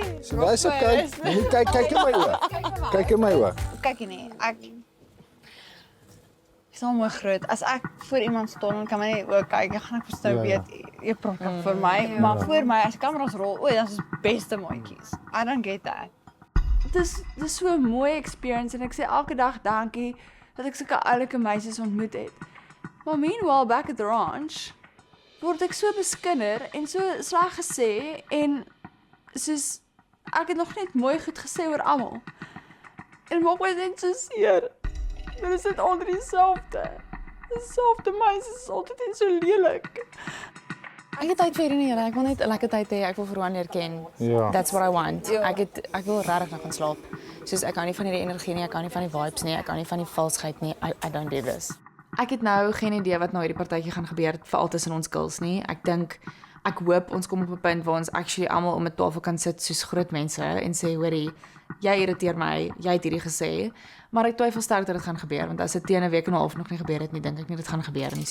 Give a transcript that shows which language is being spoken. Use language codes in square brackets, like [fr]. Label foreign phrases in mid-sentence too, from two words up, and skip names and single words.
[af] So wys ek kyk, nie kyk in my oë. Kyk in my oë. Kyk nie, ek is al mooi groot. As ek voor iemand staan en kan my nie ook kyk, dan gaan ek verstou Ja, ja. weet jy praat vir my, maar voor my as die kameras rol, o, dan is beste maatjies. [en] I don't get that. [af] Dis so 'n mooi experience en ek sê elke dag dankie dat ek sulke oulike meisies ontmoet het. Maar [en] meanwhile back at the ranch [af] word ek so beskinder en so sleg gesê en soos ek het nog net mooi goed gesê oor almal. En maak my net so seer. Dit is net onder dieselfde. Dieselfde meisies is altyd net so lelik. Ek het tyd vir hierdie nie, ek wil net 'n lekker tyd hê, ek wil vir Roan leer ken. Ja. [en] That's what I want. [af] Ek wil regtig nog gaan slaap. Soos ek hou nie van hierdie energie nie, ek hou nie van die vibes nie, ek hou nie van die valsheid nie. [en] I don't do this. [af] Ek het nou geen idee wat nou hierdie partytjie gaan gebeur veral tussen ons girls nie. Ek hoop ons kom op 'n punt waar ons actually almal om 'n tafel kan sit soos groot mense en sê hoorie, jy irriteer my, jy het hierdie gesê, maar ek twyfel sterk dat dit gaan gebeur want as dit teen 'n week en 'n half nog nie gebeur het nie, dink ek nie dit gaan gebeur nie.